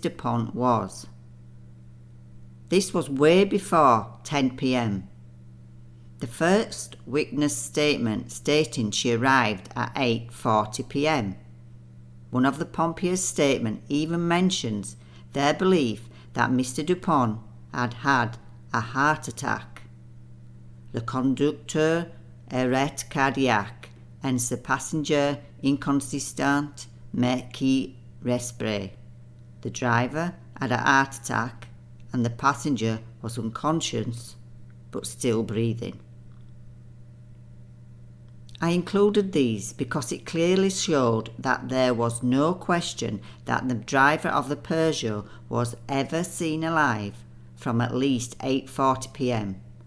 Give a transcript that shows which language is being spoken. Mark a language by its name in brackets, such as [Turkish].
[English] Dupont was. This was way before 10 p.m. The first witness statement stating she arrived at 8:40 p.m. One of the pompiers' statement even mentions their belief that Mr. Dupont had had a heart attack. [French] Le conducteur arrêt cardiaque et ce passenger inconsistant mais qui respire. [English] The driver had a heart attack and the passenger was unconscious but still breathing. I included these because it clearly showed that there was no question that the driver of the Peugeot was ever seen alive from at least 8:40 p.m.